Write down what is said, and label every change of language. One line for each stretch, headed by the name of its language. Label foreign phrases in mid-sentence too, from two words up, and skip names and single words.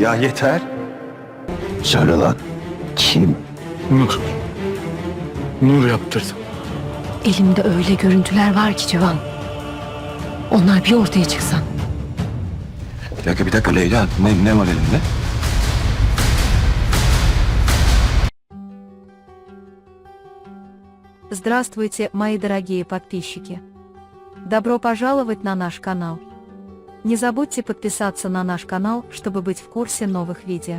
Turkish: Ya yeter. Söyle lan. Kim? Nur. Nur yaptırdım. Elimde öyle görüntüler var ki Civan. Onlar bir ortaya çıksan. Bir dakika Leyla. Ne var elinde?
Russian: Здравствуйте, мои дорогие подписчики! Добро пожаловать на наш канал! Не забудьте подписаться на наш канал, чтобы быть в курсе новых видео.